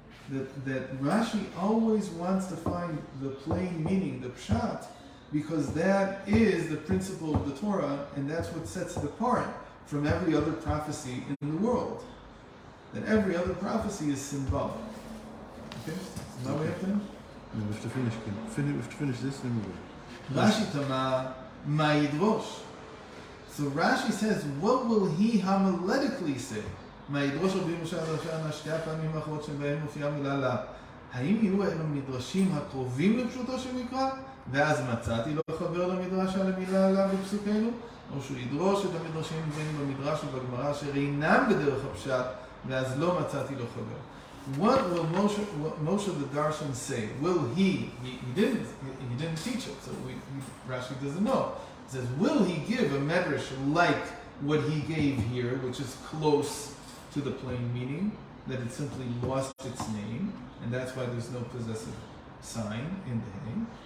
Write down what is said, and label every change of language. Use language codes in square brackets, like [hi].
[en] that Rashi always wants to find the plain meaning, the pshat, because that is the principle of the Torah, and that's what sets it apart from every other prophecy in the world. That every other prophecy is symbolic. Okay? So now we have to No, we have to finish. We have to finish this, then we go. [he] Rashi Tama Ma'idrosh. [en] So Rashi says, what will he homiletically say? [he] Ma'idrosh רבי משה דרשן שתי הפעמים האחרות שבהם מופיעה מילה לה. האם יהיו אלו מדרשים הקרובים לפשוטו של מקרא? ואז מצאתי לו חבר למדרש על המילה לה בפסוקנו? או שהוא ידרוש את המדרשים בין במדרש ובגמרא אשר אינם בדרך הפשט, ואז לא מצאתי לו חבר. [en] What will Moshe the Darshan say? Will he didn't teach it, so Rashi doesn't know. It says, will he give a medrash like what he gave here, which is close to the plain meaning, that it simply lost its name, and that's why there's no possessive sign in the name?